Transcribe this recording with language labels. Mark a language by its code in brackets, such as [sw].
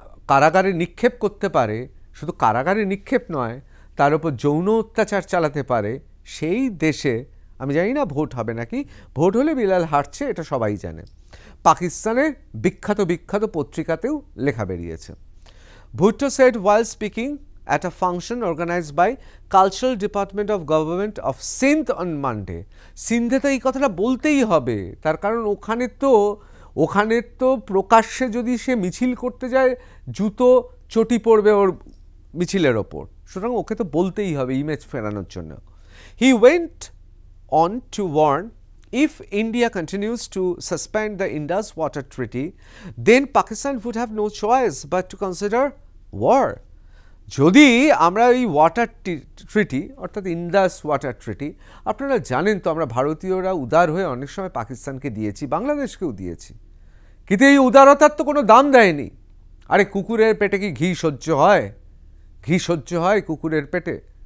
[bn] কারাগারে নিক্ষেপ করতে পারে, শুধু কারাগারে নিক্ষেপ নয়, তার উপর যৌন অত্যাচার চালাতে পারে, সেই দেশে আমি জানি না ভোট হবে নাকি, ভোট হলে বিলাল হারছে এটা সবাই জানে। পাকিস্তানের বিখ্যাত পত্রিকাতেও লেখা বেরিয়েছে। [en] Bhutto said while speaking at a function organized by Cultural Department of Government of Sindh on Monday। [bn] Shinde তো এই কথাটা বলতেই হবে, তার কারণ ওখানে তো প্রকাশ্যে যদি সে মিছিল করতে যায়, জুতো চটি পড়বে ওর মিছিলের ওপর, সুতরাং ওকে তো বলতেই হবে ইমেজ ফেরানোর জন্য। [en] He went on to warn, if India continues to suspend the Indus Water Treaty, then Pakistan would have no choice but to consider war. [bn] যদি আমরা এই ওয়াটার ট্রিটি অর্থাৎ ইন্দাস ওয়াটার ট্রিটি, আপনারা জানেন তো আমরা ভারতীয়রা উদার হয়ে অনেক সময় পাকিস্তানকে দিয়েছি, বাংলাদেশকেও দিয়েছি, কিন্তু এই উদারতার তো কোনো দাম দেয়নি। আরে কুকুরের পেটে কি ঘি সহ্য হয়? ঘি সহ্য হয় কুকুরের পেটে?